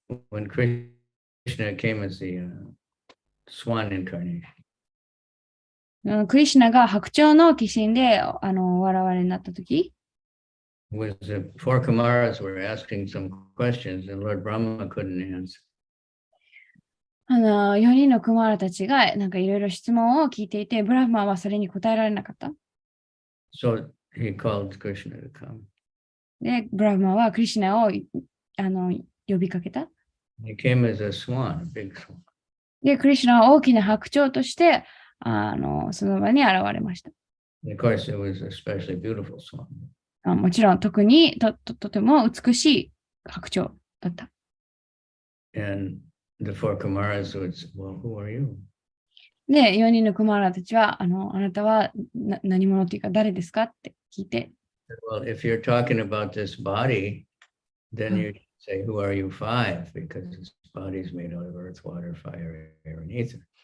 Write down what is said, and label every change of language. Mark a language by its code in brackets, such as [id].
[en] When Krishna came as the swan incarnation, [ja] クリシュナが白鳥の化身で現れになったとき、 [en] was the four Kumaras were asking some questions and Lord Brahma couldn't answer. [ja] 4人のクマラたちがなんかいろいろ質問を聞いていて、ブラフマはそれに答えられなかった。 [en] So he called Krishna to come. [ja] で、ブラフマはクリシュナを呼びかけた。 [en] He came as a swan, a big swan. [ja] で、クリシュナは大きな白鳥としてその場に現れました。 [en] Of course, it was a especially beautiful swan. [ja] もちろん、特にとても美しい白鳥だった。 [en] And the four Kumaras would say, well, who are you? [ja] で、4人のクマラたちは、あなたは何者というか誰ですかって聞いて。 [en] Well, if you're talking about this body, then you say, who are you? 5, because this body is made out of earth, water, fire, air, and ether.